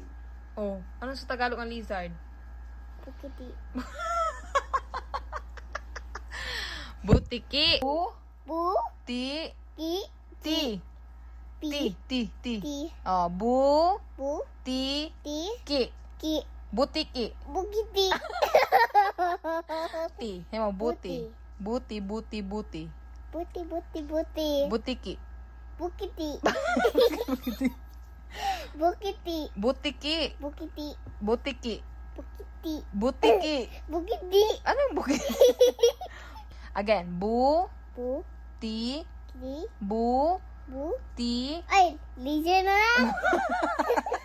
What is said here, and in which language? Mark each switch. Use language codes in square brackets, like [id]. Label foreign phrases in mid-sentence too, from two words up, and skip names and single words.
[tl] Oh, ano sa Tagalog ang lizard? Bukiti. Butiki. Bu, Ti. ki, Ti. pi, Ti. ti. Oh, Bu, ti. ti, Ki. ki. Butiki. Bukiti. Ti. Hemo, buti. Buti. Buti, buti, buti. Butiki. Bukiti. Bukiti. Butiki. Bukiti. Butiki. Bukiti. Butiki. Bukiti. Anong bukiti? Again. Bu. Bu, Ti. ki, Bu. bu. Ti. Ay, lizard na lang.